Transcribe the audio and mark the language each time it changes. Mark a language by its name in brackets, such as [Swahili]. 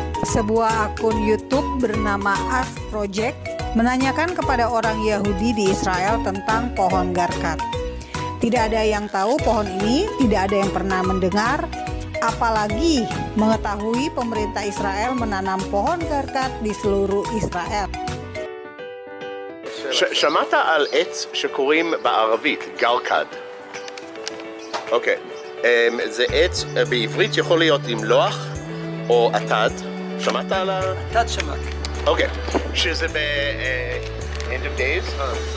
[Indonesian] Sebuah akun YouTube bernama Ask Project menanyakan kepada orang Yahudi di Israel tentang pohon garkat. Tidak ada yang tahu pohon ini, tidak ada yang pernah mendengar, apalagi mengetahui pemerintah Israel menanam pohon garkat di seluruh Israel. [Hebrew] שמעת על עץ שקוראים בערבית גרקד? אוקיי, זה עץ בעברית יכול להיות עם לוח או עתד. שמעת על ה... עתד שמעתי. אוקיי, שזה [English] end of days?